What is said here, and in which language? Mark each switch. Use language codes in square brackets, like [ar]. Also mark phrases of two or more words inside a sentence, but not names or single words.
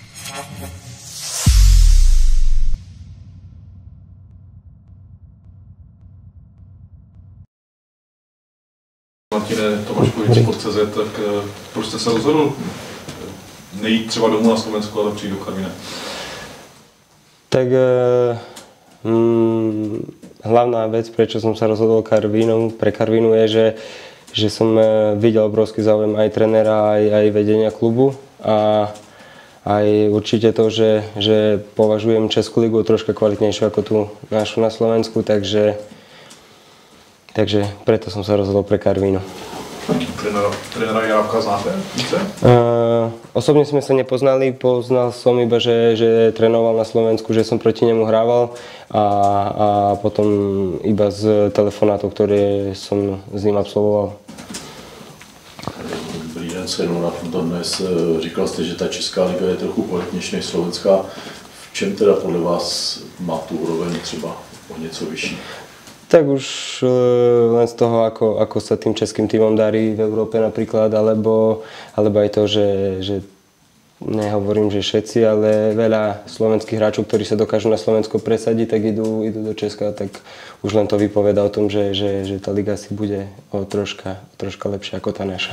[cs] Martine Tomáškovič, Sport.cz, tak proč jste se rozhodl nejít třeba domů na Slovensku, ale přijít do Karviné? [sk] Tak hlavná vec, prečo som sa rozhodol pre Karvinu je, že som videl obrovský záujem aj trénera, aj vedenia klubu a aj určite to, že považujem Českú ligu troška kvalitnejšiu ako tú našu na Slovensku, takže preto som sa rozhodol pre Karvinu. [cs] Trénera Jarabka znáte? [sk] Osobne sme sa nepoznali, poznal som iba, že trénoval na Slovensku, že som proti nemu hrával a potom iba z telefonátov, ktoré som s ním absolvoval. [cs] Dobrý den, shrnul na tom dnes. Říkal jste, že ta Česká liga je trochu kvalitnější než slovenská. V čem teda podle vás má tu úroveň třeba o něco vyšší? [sk] Tak už len z toho, ako sa tým českým tímom darí v Európe napríklad, alebo aj to, že nehovorím, že všetci, ale veľa slovenských hráčov, ktorí sa dokážu na Slovensko presadiť, tak idú do Česka, tak už len to vypovedá o tom, že tá liga si bude troška lepšia ako tá naša.